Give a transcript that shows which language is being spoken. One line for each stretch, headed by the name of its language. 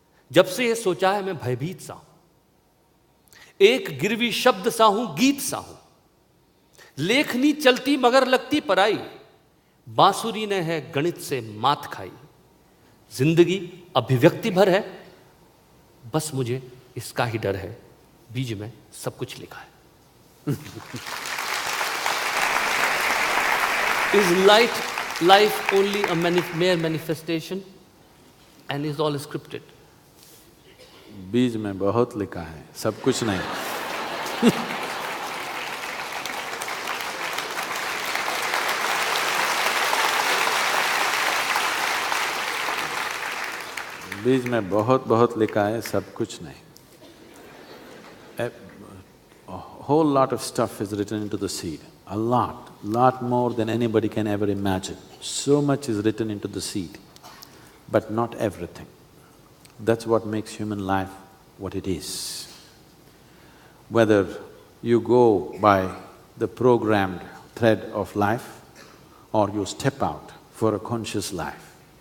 Hindi: जब से ये सोचा है मैं भयभीत सा हूं, एक गिरवी शब्द सा हूं, गीत सा हूं, लेखनी चलती मगर लगती पराई, बांसुरी ने है गणित से मात खाई, जिंदगी अभिव्यक्ति भर है, बस मुझे इसका ही डर है, बीज में सब कुछ लिखा है।
English: Is life only a mere manifestation and is all scripted?
Hindi: बीज में बहुत लिखा है, सब कुछ नहीं। बीज में बहुत बहुत लिखा है, सब कुछ नहीं।
English: A whole lot of stuff is written into the seed, a lot more than anybody can ever imagine. So much is written into the seed, but not everything. That's what makes human life what it is. Whether you go by the programmed thread of life or you step out for a conscious life.